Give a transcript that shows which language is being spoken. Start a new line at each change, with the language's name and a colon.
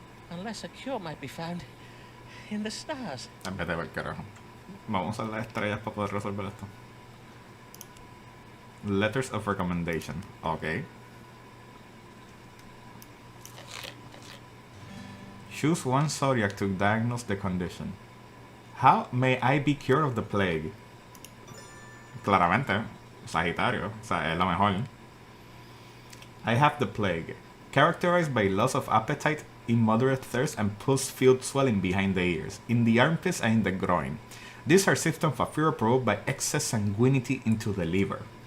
English: Unless a cure might be found in the stars.
Spanish: En vez de ver carajo. Vamos a las estrellas para poder resolver esto.
English: Letters of recommendation. Ok. Choose one zodiac to diagnose the condition. How may I be cured of the plague?
Spanish: Claramente, Sagitario, o sea, es lo mejor.
English: I have the plague, characterized by loss of appetite, immoderate thirst, and pulse-filled swelling behind the ears, in the armpits and in the groin. These are symptoms of fever provoked by excess sanguinity into the liver.